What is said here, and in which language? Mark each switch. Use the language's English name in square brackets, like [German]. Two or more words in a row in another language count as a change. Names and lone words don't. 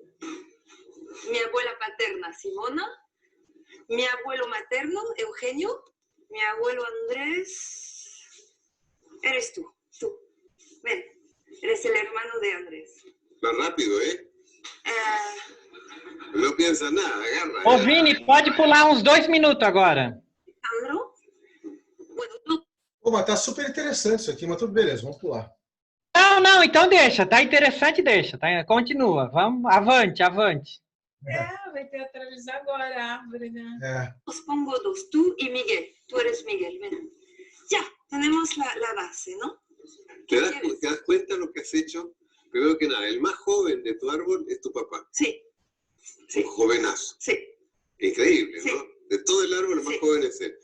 [Spanish] Mi abuela paterna, Simona. Mi abuelo materno, Eugenio. Mi abuelo Andrés. Eres tú. Ven, eres el hermano de Andrés. Va rápido, ¿eh? No piensa nada, agarra. [Portuguese] Ô, Vini, pode pular uns 2 minutos agora. [Spanish] Alejandro. Bueno, tú. [Portuguese] Pô, mas tá super interessante isso aqui, mas tudo beleza, vamos pular. Não, então deixa. Tá interessante, deixa. Tá? Continua. Vamos, avante. Vai teatralizar agora a árvore, né? [Spanish] Os pongo dos, tú y Miguel. Tú eres Miguel, ven. Ya, tenemos la base, ¿no? ¿Te das cuenta de lo que has hecho? Primero que nada, el más joven de tu árbol es tu papá. Sí. Un jovenazo. Sí. Increíble, Sí. ¿no? De todo el árbol, el más joven es él.